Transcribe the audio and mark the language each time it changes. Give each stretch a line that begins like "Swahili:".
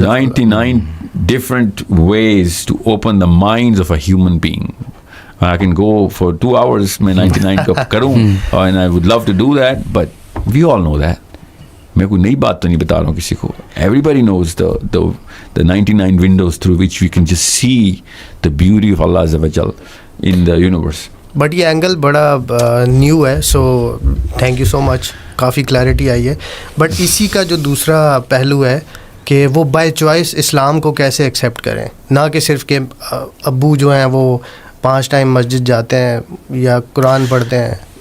English: 99 different ways to open the minds of a human being. I can go for 2 hours
Urdu: میں 99 کروں
English: and I would love to do that, but we all know that.
Urdu: میں کوئی نئی بات تو نہیں بتا رہا ہوں کسی کو.
English: Everybody knows the 99 windows through which we can just see the beauty of Allah Azza wa Jal in the universe.
Urdu: But یہ اینگل بڑا نیو ہے,
English: so thank you so much,
Urdu: coffee clarity آئی ہے. بٹ اسی کا جو دوسرا پہلو ہے کہ وہ بائی چوائس اسلام کو کیسے ایکسیپٹ کریں, نہ کہ صرف کہ ابو جو ہیں وہ 5 ٹائم مسجد جاتے ہیں یا قرآن پڑھتے ہیں.